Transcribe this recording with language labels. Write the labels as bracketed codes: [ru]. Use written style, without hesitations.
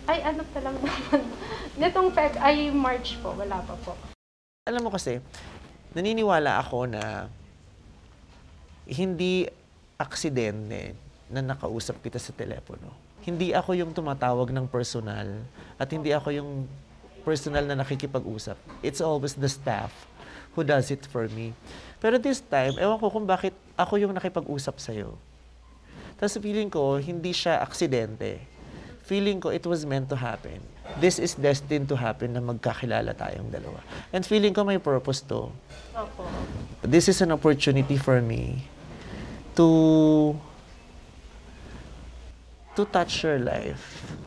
[tl] Ay, ano pa lang naman. Nitong March po, wala pa po. Alam mo kasi, naniniwala ako na hindi aksidente na nakausap kita sa telepono. hindi ako yung tumatawag ng personal at hindi ako yung personal na nakikipag-usap. [en] It's always the staff who does it for me. [tl] Pero this time, ewan ko kung bakit ako yung nakipag-usap sa'yo. Tapos feeling ko, hindi siya aksidente. Feeling ko, [en] it was meant to happen. This is destined to happen [tl] na magkakilala tayong dalawa. [en] And [tl] feeling ko [en] may purpose to. [tl] Opo. [en] This is an opportunity for me to touch your life.